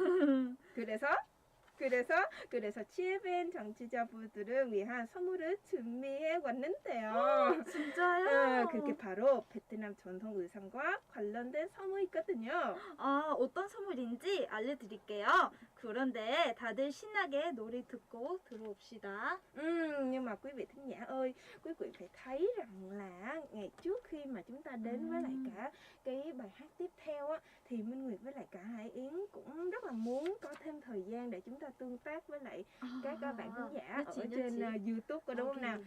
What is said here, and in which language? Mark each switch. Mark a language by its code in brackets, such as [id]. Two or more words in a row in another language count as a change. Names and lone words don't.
[ko] 그래서 GFN 정치자분들을 위한 선물을 준비해 왔는데요. 진짜요? 그게 바로 베트남 전통 의상과 관련된 선물이거든요. 어떤 선물인지 알려드릴게요. 그런데 다들 신나게 노래 듣고 들어옵시다. [vi] Nhưng mà quý vị thính giả ơi, quý vị phải thấy rằng là ngày trước khi mà chúng ta đến với lại cả cái bài hát tiếp theo á, thì Minh Nguyệt với lại cả Hải Yến cũng rất là muốn có thêm thời gian để chúng ta tương tác với lại các bạn thính giả ở trên YouTube, có đúng không nào?